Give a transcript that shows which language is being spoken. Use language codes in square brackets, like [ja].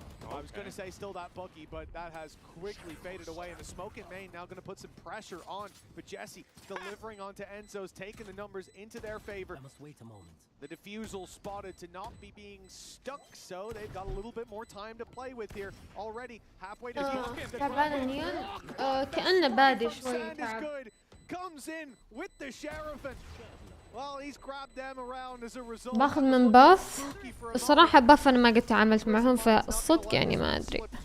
[en] I was going to say still that Bucky, but that has quickly faded away. And the smoke in main now going to put some pressure on. But Jesse delivering onto Enzo's, taking the numbers into their favor. I must wait a moment. The defusal spotted to not be being stuck, so they've got a little bit more time to play with here. Already halfway to [ar] تعبان النيون كأنه بادي شوي تعب. [en] Comes in with the sheriff and well, he's grabbed them around as a result. [ar] باخذ من باف. الصراحة باف أنا ما قد تعاملت معهم فالصدق يعني ما أدري.